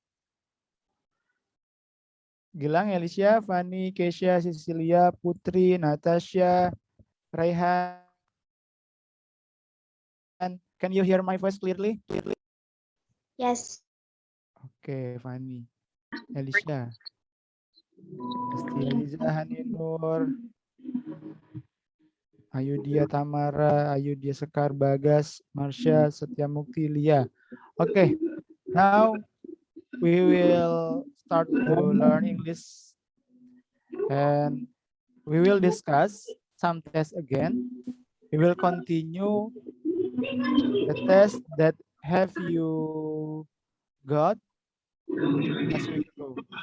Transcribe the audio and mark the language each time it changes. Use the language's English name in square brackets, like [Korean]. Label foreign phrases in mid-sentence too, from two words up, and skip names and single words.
[English] Gilang, Alicia, Fanny, Keisha, Cecilia, Putri, Natasha, Raihan. Can you hear my voice clearly? Yes. Okay, Fanny. Alicia. Asti Eliza, Haninur, Ayudia Tamara, Ayudia Sekar, Bagas, Marsha, Setia Mukti, Lia. Okay, now we will start to learn English and we will discuss some tests again. We will continue the test that have you got last week ago.